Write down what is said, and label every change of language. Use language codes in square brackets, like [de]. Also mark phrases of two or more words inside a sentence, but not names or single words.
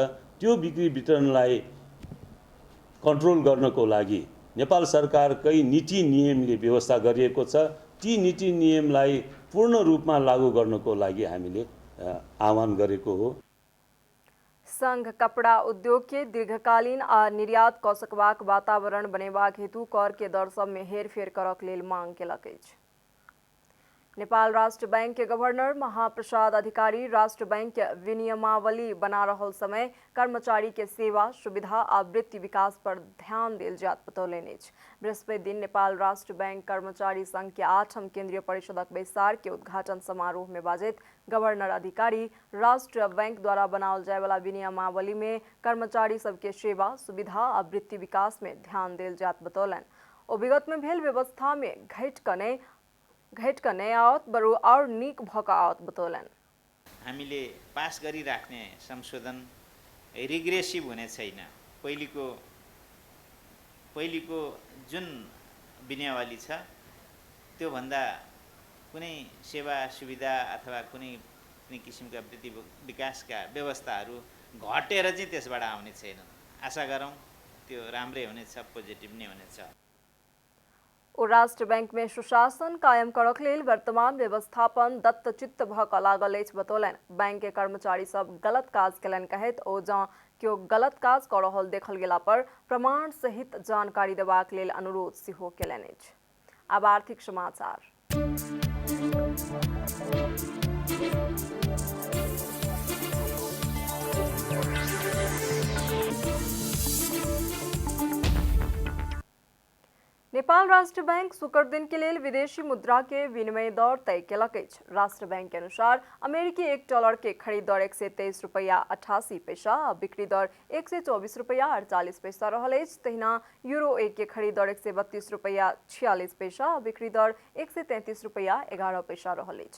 [ne] त्यो बिक्री वितरणलाई कन्ट्रोल गर्नको लागि नेपाल सरकारकै नीति नियमले व्यवस्था गरिएको छ। ती नीति नियमलाई पूर्ण रूपमा लागू गर्नको लागि हामीले आह्वान गरेको हो। [mai] संघ कपड़ा उद्योग के दीर्घकालीन आ निर्यात कऽ सकबाक वातावरण बनेबाक हेतु कर के दर सब में हेरफेर करक लेल मांग केलक अछि। नेपाल राष्ट्र बैंक के गवर्नर महाप्रसाद अधिकारी राष्ट्र बैंक के विनियमावली बना रहल समय कर्मचारी के सेवा सुविधा आ वृत्ति विकास पर ध्यान देल जात बतौलनि अछि। बृहस्पति दिन नेपाल राष्ट्र बैंक कर्मचारी संघ के 8म केंद्रीय परिषदक बैसार के उद्घाटन समारोह में बाजैत गवर्नर अधिकारी राष्ट्र बैंक द्वारा बनाओल जाय वाला विनियमावली में कर्मचारी सबके सेवा सुविधा आ वृत्ति विकास में ध्यान देल जात बतौलन। ओ विगत में भेल व्यवस्था में घट कने आवत बरु और नीक भक आवत बतौलन। [ne] हामीले पास गरिराख्ने संशोधन रिग्रेसिभ हुने छैन। पहिलेको जुन विनियमावली छ त्यो भन्दा कुनै सेवा सुविधा अथवा कुनै किसिमका वृत्ति विकासका व्यवस्थाहरू घटेर चाहिँ त्यसबाट आउने छैनन्। आशा गरौँ त्यो राम्रै हुनेछ, पोजिटिभ नै हुनेछ। [mai] और राष्ट्र बैंक में सुशासन कायम करक लेल वर्तमान व्यवस्थापन दत्तचित्त भक लागल अछि बतौलन। बैंक के कर्मचारी सब गलत काज केलन कहैत ओ जँ केओ गलत काज कऽ रहल देखल गेला पर प्रमाण सहित जानकारी देबाक लेल अनुरोध सेहो केलनि अछि। आब आर्थिक समाचार। नेपाल राष्ट्र बैंक शुक्र दिन के लिए विदेशी मुद्रा के विनिमय दर तय केलक अछि। राष्ट्र बैंक के अनुसार अमेरिकी $1 के खरीद दर 123 रुपया 88 पैसा आ बिक्री दर 124 रुपया 48 पैसा रहल अछि। तहिना यूरो 1 के खरीद दर 132 रुपया 46 पैसा आ बिक्री दर 133 रुपया 11 पैसा रहल अछि।